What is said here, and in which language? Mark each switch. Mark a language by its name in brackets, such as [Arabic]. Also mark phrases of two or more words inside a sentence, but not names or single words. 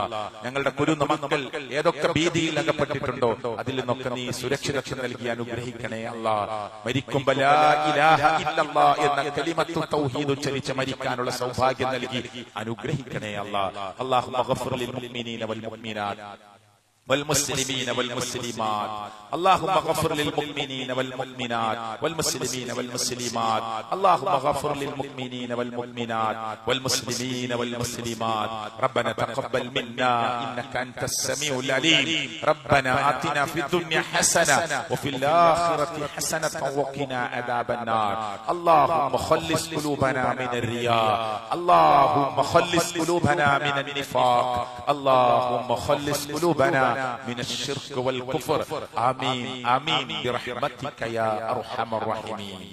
[Malayalam] ഞങ്ങളുടെ കുരുന്ന മക്കൾ ഏതൊക്കെ ഭീതിയിൽ അകപ്പെട്ടിട്ടുണ്ടോ അതിൽ നിന്നൊക്കെ നീ സുരക്ഷിതത്വം നൽകി അനുഗ്രഹിക്കണേ അല്ലാ. മരിക്കുമ്പോൾ [Arabic] لا إله إلا الله [Malayalam] എന്ന [Arabic] كلمة التوحيد [Malayalam] ഉച്ചരിച്ച് മരിക്കാനുള്ള സൗഭാഗ്യം നൽകി അനുഗ്രഹിക്കണേ അല്ലാ. [Arabic] اللهم اغفر للمؤمنين والمؤمنات والمسلمين والمسلمات اللهم اغفر للمؤمنين والمؤمنات والمسلمين والمسلمات اللهم اغفر للمؤمنين والمؤمنات والمسلمين والمسلمات ربنا تقبل منا انك انت السميع العليم ربنا آتنا في الدنيا حسنة وفي الآخرة حسنة وقنا عذاب النار اللهم خلص قلوبنا من الرياء اللهم خلص قلوبنا من النفاق اللهم خلص قلوبنا من الشرك والكفر آمين آمين برحمتك يا أرحم الراحمين.